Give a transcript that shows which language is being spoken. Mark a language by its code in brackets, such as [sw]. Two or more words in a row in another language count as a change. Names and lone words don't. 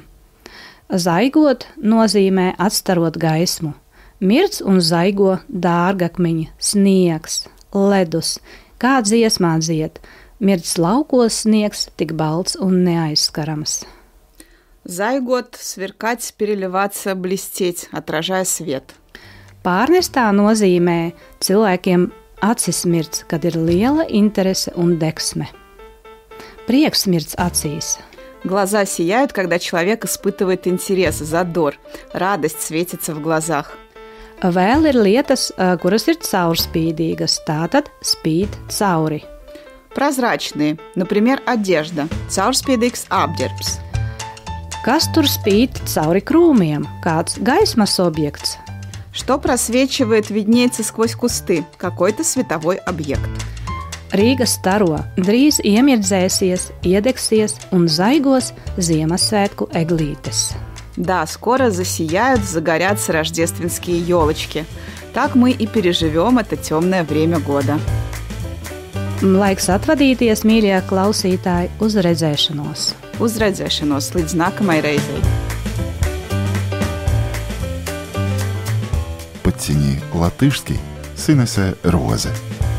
[lv] Zaigot nozīmē atstarot gaismu. Mirc un zaigo dārgakmeņi, sniegs, ledus, kā dziesmā dzied. Mirc laukos sniegs, tik balts un neaizskarams. Zaigot, [ru] сверкать, переливаться, блестеть, отражая свет. [lv] Pārnestā nozīmē cilvēkiem acis mirc, kad ir liela interese un deksme. Prieks mirc acīs. [ru] Глаза сияют, когда человек испытывает интерес, задор, радость светится в глазах. [lv] Vēl ir lietas, kuras ir caurspīdīgas, tātad spīd cauri. [ru] Прозрачные, например, одежда, [lv] caurspīdīgs apģērbs. Kas tur spīd cauri krūmiem? Kāds gaismas objekts? [ru] Что просвечивает, виднеется сквозь кусты, какой-то световой объект. [lv] Rīga staro, drīz iemirdzēsies, iedegsies un zaigos Ziemassvētku eglītes. [ru] Да, скоро засияют, загорятся рождественские елочки. Так мы и переживем это темное время года. [lv] Laiks atvadīties, mīļie klausītāji, uz redzēšanos. Uz redzēšanos līdz nākamai reizei. [ru] Подтяни латышский с Инессе Розе.